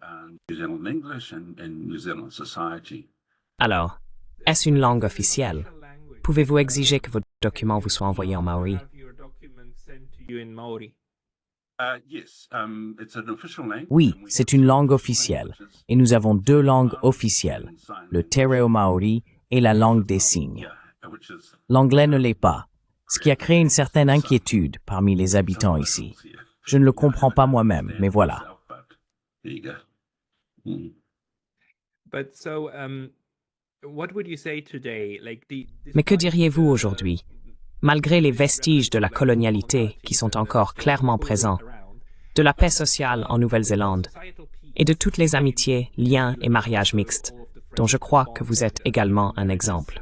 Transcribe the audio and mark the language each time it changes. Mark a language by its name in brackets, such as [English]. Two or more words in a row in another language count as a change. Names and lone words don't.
[French] Alors, est-ce une langue officielle? Pouvez-vous exiger que vos documents vous soient envoyés en maori? Oui, c'est une langue officielle, et nous avons deux langues officielles, le te reo maori et la langue des signes. L'anglais ne l'est pas, ce qui a créé une certaine inquiétude parmi les habitants ici. Je ne le comprends pas moi-même, mais voilà. Mais que diriez-vous aujourd'hui, malgré les vestiges de la colonialité qui sont encore clairement présents, de la paix sociale en Nouvelle-Zélande et de toutes les amitiés, liens et mariages mixtes, dont je crois que vous êtes également un exemple?